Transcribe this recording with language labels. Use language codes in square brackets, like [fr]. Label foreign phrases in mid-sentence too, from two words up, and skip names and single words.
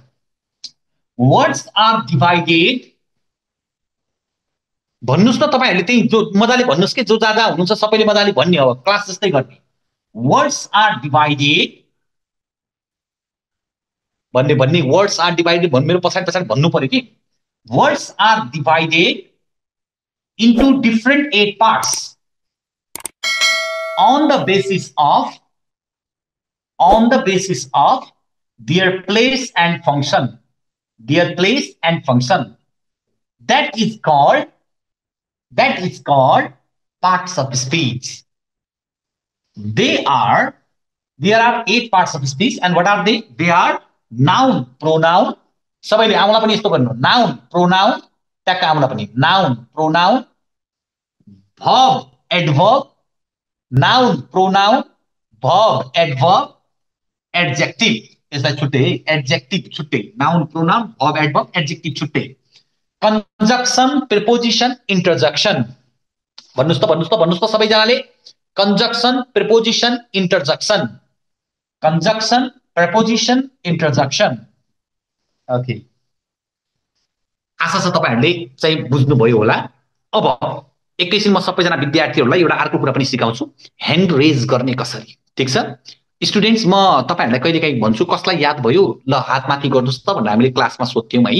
[en] words are divided, [ne] भन्नुस् न तपाईहरुले त्यही जो मजाले भन्नुस् के, जो जाजा हुनुहुन्छ सबैले मजाले भन्ने हो, क्लास जस्तै गर्ने। [en] words are divided [ne] भन्ने [en] words are divided [ne] भन्नु, मेरो पछाडि पछाडि भन्नु पर्यो कि। [en] words are divided into different 8 parts on the basis of their place and function, that is called parts of speech. There are 8 parts of speech, and what are they? They are noun, pronoun, [ne] सबैले आउँला पनि यस्तो गर्नु, [en] noun, pronoun, [ne] ट्याक्क आउँला पनि, [en] noun, pronoun, verb, adverb, noun, pronoun, verb, adverb, adjective, [ne] यसलाई छुट्टै है, [en] adjective छुट्टै, noun, pronoun, verb, adverb, adjective छुट्टै, conjunction, preposition, interjection। [ne] भन्नुस् त सबैजनाले, [en] conjunction, preposition, interjection, conjunction, preposition, interjection। [ne] ओके आशा छ तपाईहरुले चाहिँ बुझ्नुभयो होला। अब एकैछिन म सबैजना विद्यार्थीहरूलाई एउटा अर्को कुरा पनि सिकाउँछु, [en] hand raise [ne] गर्ने कसरी। ठीक छ स्टुडेन्ट्स, म तपाईहरुलाई कहिलेकाहीँ भन्छु कसलाई याद भयो ल हात माथि गर्नुस् त भनेर हामीले क्लासमा सोध्थ्यौं है।